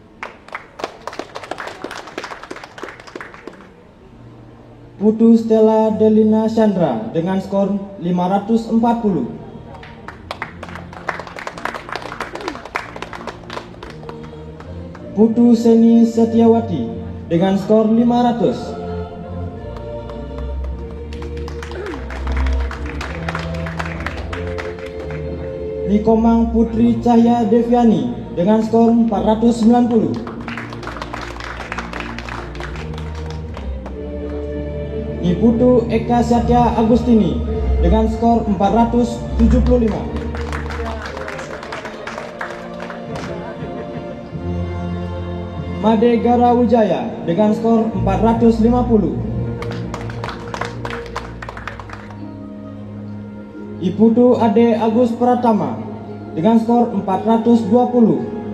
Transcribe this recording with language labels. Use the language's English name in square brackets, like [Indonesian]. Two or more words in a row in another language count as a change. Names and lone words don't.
[Indonesian] Putu Stella Delina Chandra dengan skor 540. Putu Seni Setiawati dengan skor 500. Nikomang Putri Cahya Deviani dengan skor 490. Niputu Eka Satya Agustini dengan skor 475. Made Gara Wijaya dengan skor 450. Iputu Ade Agus Pratama dengan skor 420.